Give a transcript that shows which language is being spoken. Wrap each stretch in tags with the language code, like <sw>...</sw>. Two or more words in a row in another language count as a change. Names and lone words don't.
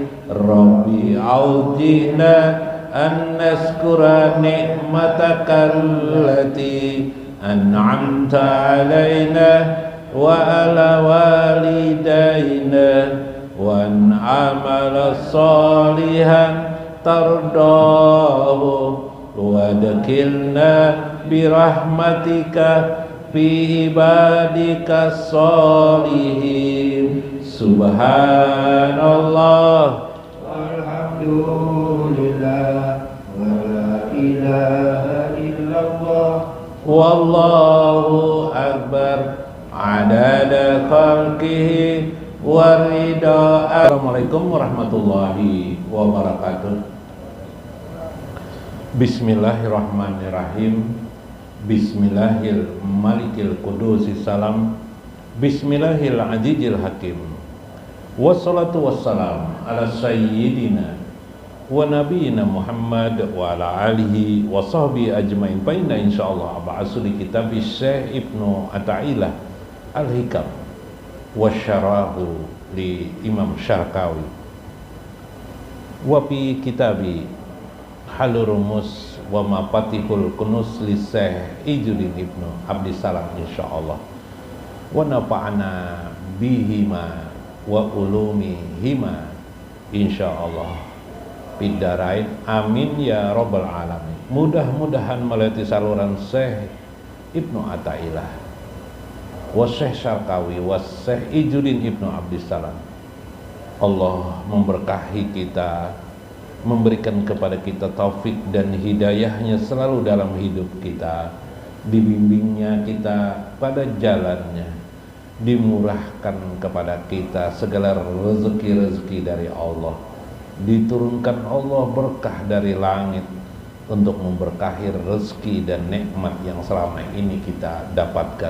<ar>رب أوزعنا أن نشكر نعمتك التي أنعمت علينا وعلى والدينا وأن نعمل صالحا ترضاه وأدخلنا برحمتك في عبادك الصالحين. سبحان الله والحمد لله ولا إله إلا الله والله أكبر. عدد خلقه ورضا. السلام عليكم ورحمة الله وبركاته. بسم الله الرحمن الرحيم. بسم الله الملك القدوس السلام. بسم الله العزيز الحكيم. والصلاة والسلام على سيدنا ونبينا محمد وعلى آله وصحبه أجمعين. فإن إن شاء الله بعثو لكتاب الشيخ ابن عطاء الله الحكم وشرحه للإمام الشرقاوي وفي كتاب حل الرموز ومفاتيح الكنوز للشيخ عز الدين ابن عبد السلام إن شاء الله. ونفعنا بهما وعلومهما إن شاء الله بالدارين آمين يا رب العالمين.</ar> <id>Mudah-mudahan melalui saluran Syekh Ibnu Athaillah wa Syekh Syarqawi wa Syekh Izzuddin Ibnu Abdissalam, Allah memberkahi kita, memberikan kepada kita taufik dan hidayahnya selalu dalam hidup kita, dibimbingnya kita pada jalannya, dimurahkan kepada kita segala rezeki-rezeki dari Allah, diturunkan Allah berkah dari langit untuk memberkahi rezeki dan nikmat yang selama ini kita dapatkan.</id>